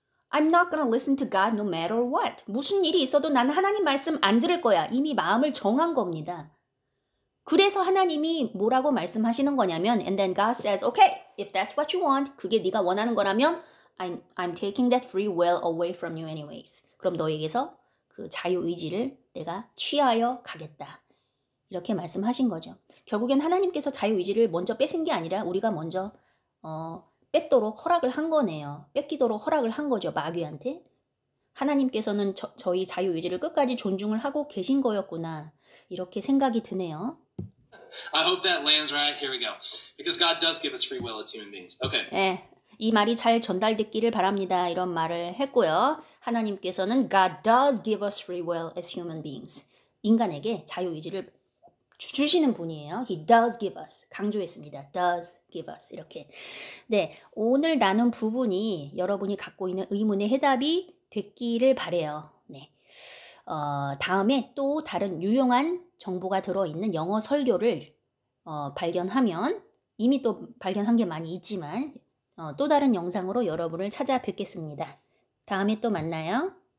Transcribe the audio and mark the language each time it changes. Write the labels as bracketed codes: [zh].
[en] I'm not gonna listen to God no matter what. [ko] 무슨 일이 있어도 나는 하나님 말씀 안 들을 거야. 이미 마음을 정한 겁니다. 그래서 하나님이 뭐라고 말씀하시는 거냐면 [en] And then God says, okay, if that's what you want, [ko] 그게 네가 원하는 거라면 [en] I'm taking that free will away from you anyways. [ko] 그럼 너에게서 그 자유의지를 내가 취하여 가겠다. 이렇게 말씀하신 거죠. 결국엔 하나님께서 자유의지를 먼저 뺏은 게 아니라 우리가 먼저 뺏도록 허락을 한 거네요. 뺏기도록 허락을 한 거죠. 마귀한테. 하나님께서는 저희 자유의지를 끝까지 존중을 하고 계신 거였구나. 이렇게 생각이 드네요. [en] I hope that lands right. Here we go. Because God does give us free will as human beings. Okay. [ko] 네, 이 말이 잘 전달됐기를 바랍니다. 이런 말을 했고요. 하나님께서는 [en] God does give us free will as human beings. [ko] 인간에게 자유의지를 주시는 분이에요. [en] He does give us. [ko] 강조했습니다. [en] does give us. [ko] 이렇게. 네, 오늘 나눈 부분이 여러분이 갖고 있는 의문의 해답이 됐기를 바래요. 네. 다음에 또 다른 유용한 정보가 들어있는 영어 설교를 발견하면 이미 또 발견한 게 많이 있지만 또 다른 영상으로 여러분을 찾아뵙겠습니다. 다음에 또 만나요.